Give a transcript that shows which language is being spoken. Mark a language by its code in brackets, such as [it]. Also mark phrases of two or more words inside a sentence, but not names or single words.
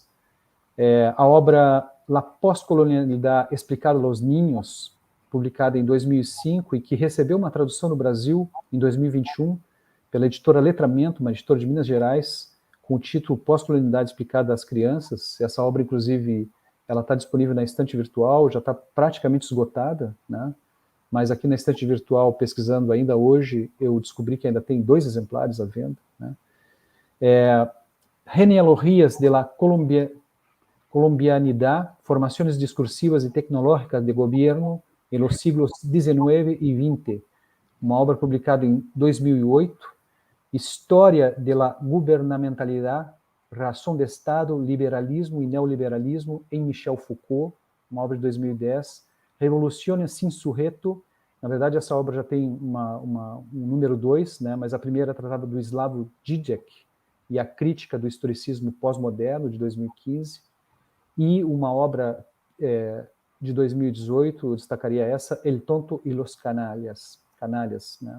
[pt] A obra La Postcolonialidad Explicada a los Niños, publicada em 2005 e que recebeu uma tradução no Brasil em 2021 pela editora Letramento, uma editora de Minas Gerais, com o título Pós-Colonialidade Explicada às Crianças. Essa obra, inclusive, ela está disponível na estante virtual, já está praticamente esgotada, né? Mas aqui na estante virtual, pesquisando ainda hoje, eu descobri que ainda tem 2 exemplares à venda, né? Genealogías de la Colombianidad, Formaciones Discursivas y Tecnológicas de Gobierno en los siglos XIX y XX, uma obra publicada em 2008, História de la Gubernamentalidad, Razón de Estado, Liberalismo y Neoliberalismo em Michel Foucault, uma obra de 2010, Revoluciones sin Sujeto. Na verdade, essa obra já tem um número 2, né, mas a primeira tratava do Slavoj Žižek e a crítica do historicismo pós-moderno, de 2015, e uma obra de 2018, eu destacaria essa, El Tonto y los Canallas, né?